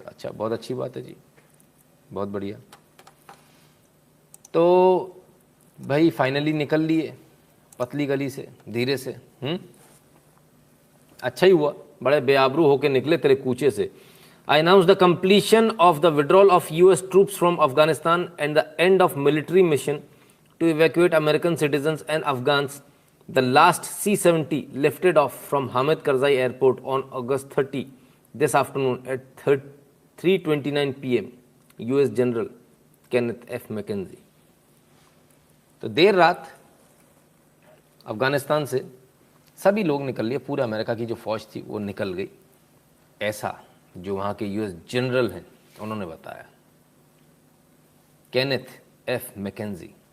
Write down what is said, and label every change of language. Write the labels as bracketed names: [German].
[Hindi] अच्छा, बहुत अच्छी बात है जी, बहुत बढ़िया। तो भाई फाइनली निकल लिए पतली गली से धीरे से। अच्छा ही हुआ, बड़े बेआबरू होके निकले तेरे कूचे से। [English] I announce the completion of the withdrawal of US troops from Afghanistan and the end of military mission to evacuate American citizens and Afghans. The last C-70 lifted off from Hamid Karzai Airport on August 30 this afternoon at 3:29 PM. US General Kenneth F. McKenzie. [Hindi] तो देर रात अफगानिस्तान से सभी लोग निकल लिए, पूरा America की जो फौज थी वो निकल गई, ऐसा जो वहाँ के US जनरल हैं उन्होंने बताया, केनेथ F. मैकेंजी।